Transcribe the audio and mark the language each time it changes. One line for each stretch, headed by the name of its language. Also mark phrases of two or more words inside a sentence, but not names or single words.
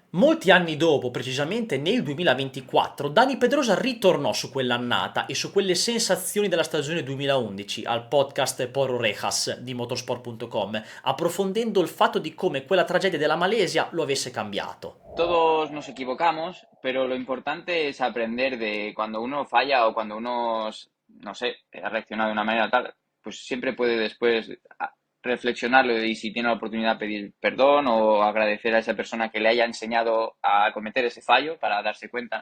Italian: Molti anni dopo, precisamente nel 2024, Dani Pedrosa ritornò su quell'annata e su quelle sensazioni della stagione 2011 al podcast Por Orejas di motorsport.com, approfondendo il fatto di come quella tragedia della Malesia lo avesse cambiato.
Spanish: Todos nos equivocamos, pero lo importante es aprender de cuando uno falla o cuando uno, no sé, ha reaccionado de una manera tal, pues siempre puede después reflexionarlo y si tiene la oportunidad pedir perdón o agradecer a esa persona que le haya enseñado a cometer ese fallo para darse cuenta.